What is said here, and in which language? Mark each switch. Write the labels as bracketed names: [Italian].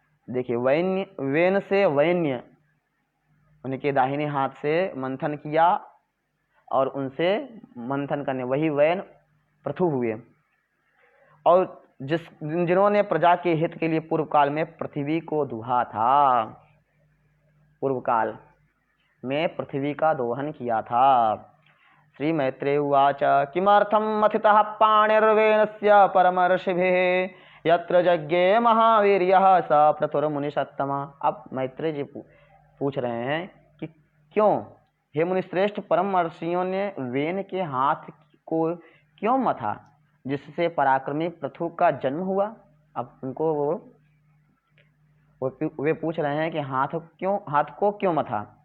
[Hindi] देखिए वेन से वैन्य, उनके दाहिने हाथ से मंथन किया और उनसे मंथन करने वही वैन पृथु हुए। और जिन्होंने प्रजा के हित के लिए पूर्व काल में पृथ्वी को दुहा था, पूर्व काल में पृथ्वी का दोहन किया था। [Sanskrit] श्री मैत्रेय उवाच किमर्थं मथितः पाणिर्वेनस्य परमर्षिभिः यत्र यज्ञे महावीर्यः स पृथुर्मुनिषत्तमा। [Hindi] अब मैत्रेय जी पूछ रहे हैं कि क्यों हे मुनिश्रेष्ठ परम ऋषियों ने वेन के हाथ को क्यों मथा जिससे पराक्रमी पृथु का जन्म हुआ। अब उनको वे पूछ रहे हैं कि हाथ को क्यों मथा।